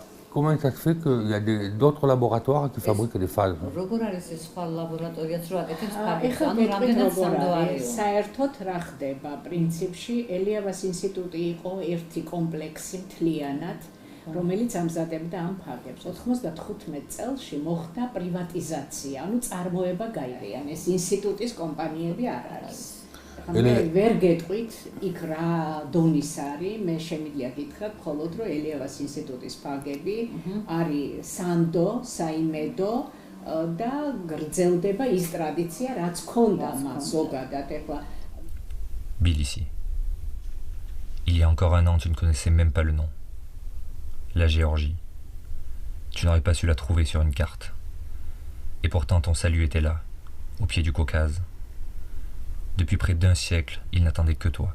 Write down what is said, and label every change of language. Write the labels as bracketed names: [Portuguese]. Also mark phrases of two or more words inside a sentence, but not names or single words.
[French] Comment ça se fait qu'il y a d'autres laboratoires qui fabriquent des phages? [Georgian] საერთოდ რა ხდება პრინციპში ელიავას ინსტიტუტი იყო ერთი კომპლექსი მთლიანად რომელიც ამზადებდა ამ ფაგებს 95 წელში მოხდა პრივატიზაცია ანუ წარმოება გაიყია ეს ინსტიტუტის კომპანიები არ არის მე ვერ გეტყვით იქ რა დონის არის მე შემიძლია გითხრათ მხოლოდ რომ ელიავას ინსტიტუტის ფაგები არის სანდო საიმედო და გრძელდება ის ტრადიცია რაც ქონდა მას ზოგადად ეხლა [French] Tbilissi. Il y a encore un an, tu ne connaissais même pas le nom. La Géorgie. Tu n'aurais pas su la trouver sur une carte. Et pourtant ton salut était là, au pied du Caucase. Depuis près d'un siècle, il n'attendait que toi.